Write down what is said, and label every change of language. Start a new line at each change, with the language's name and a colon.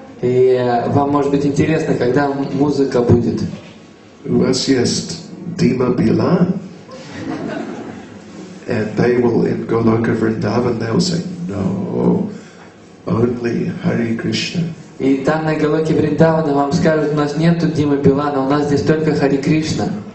Russian: И вам может быть интересно, когда музыка будет. У вас есть
English: Dima Bilan, and they will in Goloka Vrindavan they will say no, only Hare Krishna.
Russian: И там на Галоке Вриндавана вам скажут, у нас нет тут Димы Билана, у нас здесь только Хари Кришна.